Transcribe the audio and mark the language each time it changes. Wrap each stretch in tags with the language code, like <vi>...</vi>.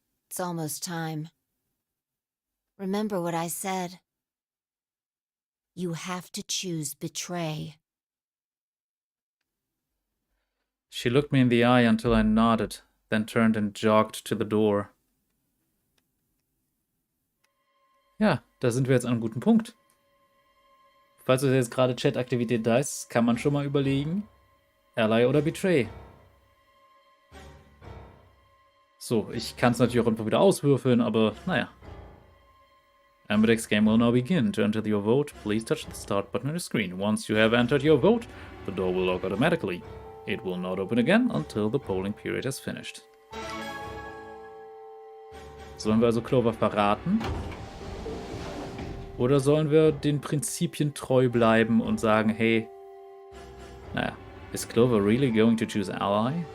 <en>It's almost time. Remember what I said. You have to choose Betray. She looked me in the eye until I nodded, then turned and jogged to the door.</en> <de>Ja, da sind wir jetzt an einem guten Punkt. Falls jetzt gerade Chat-Aktivität da ist, kann man schon mal überlegen, Ally oder Betray. So, ich kann es natürlich auch einfach wieder auswürfeln, aber naja.</de> <en>Ambidex game will now begin. To enter your vote, please touch the start button on your screen. Once you have entered your vote, the door will lock automatically. It will not open again until the polling period has finished.</en> <de>Sollen wir also Clover verraten? Oder sollen wir den Prinzipien treu bleiben und sagen, hey, naja,</de> <en>is Clover really going to choose ally?</en>